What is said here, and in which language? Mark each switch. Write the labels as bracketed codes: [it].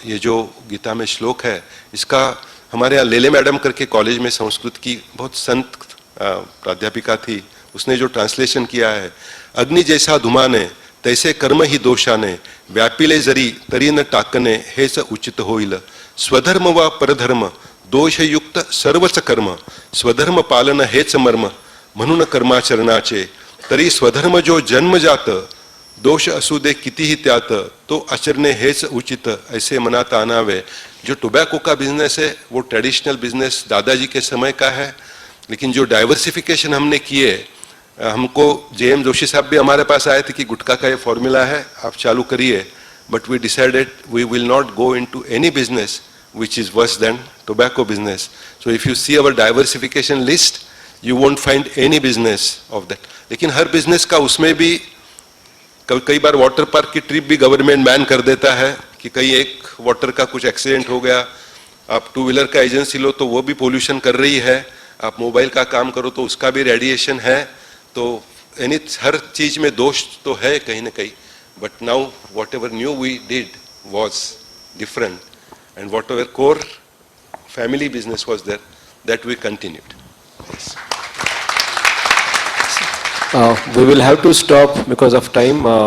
[hi] ये जो गीता में श्लोक है, इसका हमारे यहाँ लेले मैडम करके कॉलेज में संस्कृत की बहुत संत प्राध्यापिका थी, उसने जो ट्रांसलेशन किया है, [mr] अग्नि जैसा धुमाने तैसे कर्म ही दोषाने व्यापिले जरी तरी न टाकने हे स उचित होईल. स्वधर्म व परधर्म दोषयुक्त सर्वच कर्म स्वधर्म पालन हेच मर्म म्हणून कर्माचरणाचे. तरी स्वधर्म जो जन्मजात दोष असू दे कितीही त्यात तो आचरणे हेच उचित ऐसे मनात आनावे. [hi] जो टोबैको का बिजनेस है वो ट्रेडिशनल बिजनेस दादाजी के समय का है, लेकिन जो डाइवर्सिफिकेशन हमने किए, हमको जेएम जोशी साहब भी हमारे पास आए थे कि गुटखा का ये फॉर्मूला है, आप चालू करिए. [en] But we decided we will not go into any business which is worse than tobacco business. So if you see our diversification list, you won't find any business of that. [hi] लेकिन हर business का उसमें भी कई बार water park की trip भी government ban कर देता है कि कहीं एक वाटर का कुछ एक्सीडेंट हो गया. आप 2 व्हीलर का एजेंसी लो तो वो भी पोल्यूशन कर रही है. आप मोबाइल का काम करो तो उसका भी रेडिएशन है. तो हर चीज में दोष तो है कहीं ना कहीं. [en] But now whatever new we did was different. And whatever core family business was there, that we continued. Yes. We will have to stop because of time.